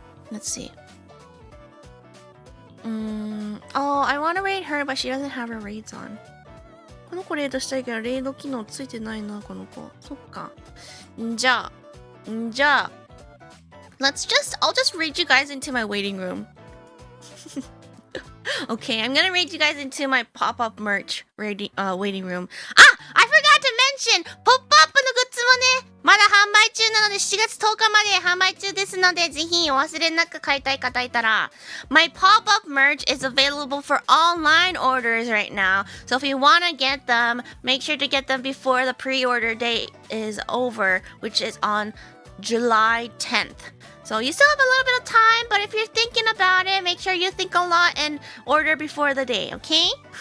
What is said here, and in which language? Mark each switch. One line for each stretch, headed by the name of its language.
English: Let's see. I want to raid her, but she doesn't have her raids on.
Japanese: この子レイドしたいけどレイド機能ついてないな、この子。そっか。
English: じゃあ、I'll just raid you guys into my waiting room. Okay, I'm gonna raid you guys into my pop-up merch waiting room. I forgot to mention!
Japanese: ポップアップのグッズもね、まだ販売中なので7月10日まで販売中ですので、ぜひお忘れなく買いたい方いたら。
English: My pop-up merch is available for online orders right now. So if you want to get them, make sure to get them before the pre-order date is over, which is on July 10th. So you still have a little bit of time, but if you're thinking about it, make sure you think a lot and order before the day, okay?